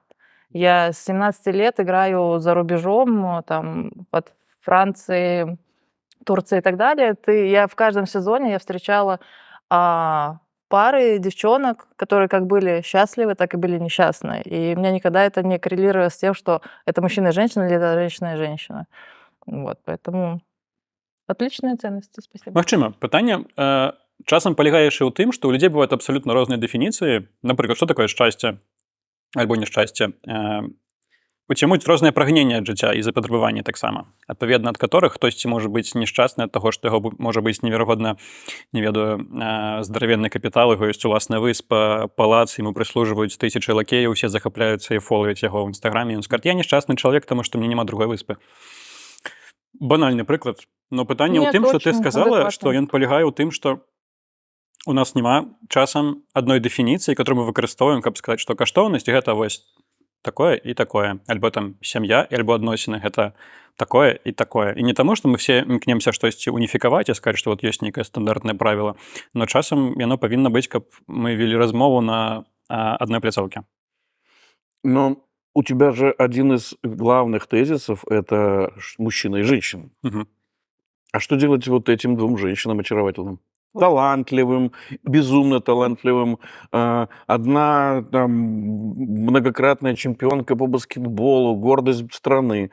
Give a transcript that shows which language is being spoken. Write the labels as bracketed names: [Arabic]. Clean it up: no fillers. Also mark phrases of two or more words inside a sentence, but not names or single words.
[Russian] Я с 17 лет играю за рубежом, там, от Франции, Турции и так далее. Я в каждом сезоне встречала пары девчонок, которые как были счастливы, так и были несчастны. И у меня никогда это не коррелировало с тем, что это мужчина и женщина или это женщина и женщина. Вот, поэтому отличные ценности, спасибо. [Belarusian] Магчыма, пытанне часам палягае яшчэ ў тым, што ў людзей бываюць абсалютна розныя дэфініцыі. Напрыклад, што такое шчасце альбо няшчасце. Уце муць рознае прагненне ад жыцця і запатрабаванні таксама, адпаведна ад которых хтосьці можа быць нешчасны ад таго, што яго можа быць неверагодна, не ведаю, здаравенны капітал, яго ёсць уласная выспа, палац, яму прыслужваюць тысячы лакеяў, усе захапляюцца і фолавяць яго ў інстаграме. Ён скажа: я нешчасны чалавек, таму што мне няма другой выспы. Банальны прыклад. Но пытанне ў [Russian] Нет, [Belarusian] тым, што ты [Russian] очень [Belarusian] сказала, [Russian] адекватно. [Belarusian] што ён палягае ў тым, што у нас няма часам адной дэфініцыі, которую мы выкарыстоўваем, каб сказаць, што каштоўнасць гэта вось такое і такое, альбо там сям'я, альбо адносіны гэта такое і такое. І не таму, што мы все імкнемся штосьці уніфікаваць і сказаць, што вот ёсць нейкае стандартнае правіла, но часам яно павінна быць, каб мы вели размову на адной пляцоўкі. [Russian] Но у тебя же один из главных тезисов – это мужчина и женщина. Мгм. А что делать вот этим двум женщинам очаровательным? Талантливым, безумно талантливым. Одна там многократная чемпионка по баскетболу, гордость страны.